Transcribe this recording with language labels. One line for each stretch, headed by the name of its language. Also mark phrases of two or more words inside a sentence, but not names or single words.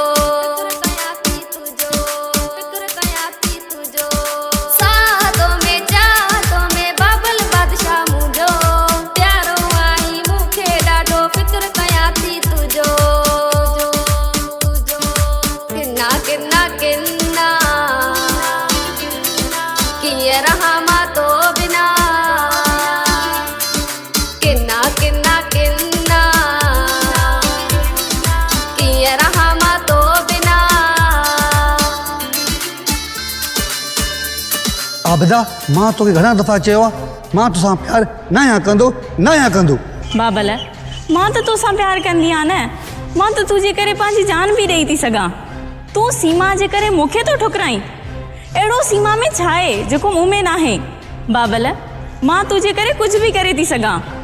Sindhi: सातो में चाहतो में बाबल बादशाह मुंहिंजो प्यारो आई मूंखे ॾाढो फ़िक्र कयां थी तुंहिंजो किन्ना किन्ना किन्ना कीअं रहां मां तो बिना किन्ना किन्ना किन्ना कीअं रहां मां तो बिना आबिदा मां तोखे घणा दफ़ा चयो आहे मां तोसां प्यार न कंदो बाबल मां त तोसां प्यार कंदी आहियां न मां त तुंहिंजे करे पंहिंजी जान बि ॾेई थी सघां तूं सीमा जे करे मूंखे तो ठुकराई अहिड़ो सीमा में छा आहे जेको मूं में न आहे बाबल मां तुंहिंजे करे कुझु बि करे थी सघां